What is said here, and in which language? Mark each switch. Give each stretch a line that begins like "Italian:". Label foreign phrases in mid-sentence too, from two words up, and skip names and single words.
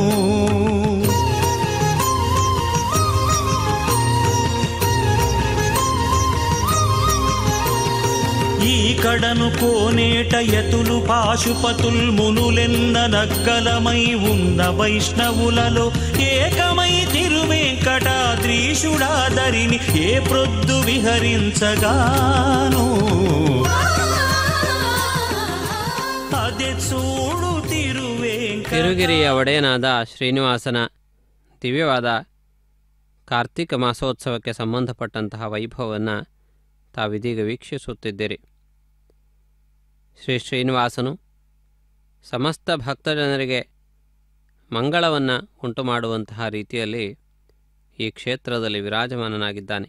Telugu: ఈ కడను కోనేట యతులు పాశుపతుల్ మునులెన్న నగ్గలమై ఉన్న వైష్ణవులలో ఏకమై తిరువెంకటాద్రీషుడాదరిని ఏ ప్రొద్దు విహరించగాను. అదే చూడు
Kannada: ತಿರುಗಿರಿಯ ಒಡೆಯನಾದ ಶ್ರೀನಿವಾಸನ ದಿವ್ಯವಾದ ಕಾರ್ತಿಕ ಮಾಸೋತ್ಸವಕ್ಕೆ ಸಂಬಂಧಪಟ್ಟಂತಹ ವೈಭವವನ್ನು ತಾವಿದೀಗ ವೀಕ್ಷಿಸುತ್ತಿದ್ದೀರಿ. ಶ್ರೀ ಶ್ರೀನಿವಾಸನು ಸಮಸ್ತ ಭಕ್ತಜನರಿಗೆ ಮಂಗಳವನ್ನು ಉಂಟು ಮಾಡುವಂತಹ ರೀತಿಯಲ್ಲಿ ಈ ಕ್ಷೇತ್ರದಲ್ಲಿ ವಿರಾಜಮಾನನಾಗಿದ್ದಾನೆ.